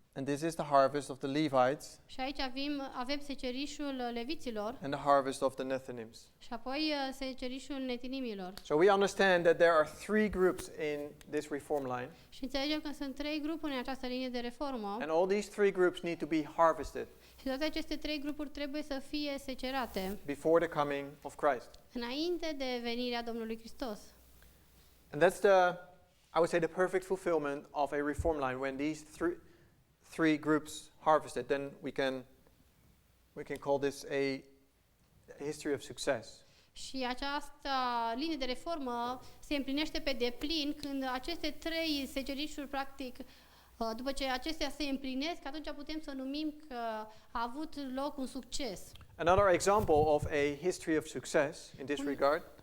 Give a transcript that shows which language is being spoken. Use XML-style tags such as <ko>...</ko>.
<en>and this is the harvest of the Levites</en> <ro>Și aici avem secerișul leviților</ro> <en>and the harvest of the Nethinims.</en> <ro>și apoi secerișul netinimilor.</ro> <en>So we understand that there are three groups in this reform line,</en> <ro>Și înțelegem că sunt trei grupuri în această linie de reformă</ro> <en>and all these three groups need to be harvested</en> <ro>și toate aceste trei grupuri trebuie să fie secerate</ro> <en>before the coming of Christ.</en> <ro>înainte de venirea Domnului Hristos.</ro> <en>And that's I would say, the perfect fulfillment of a reform line. When these three groups harvested, then we can call this a history of success.</en> <ro>Și această linie de reformă se împlinește pe deplin când aceste trei secerișuri, practic, după ce acestea se împlinesc, atunci putem să numim că a avut loc un succes.</ro> <en>Another example of a history of success in this regard</en>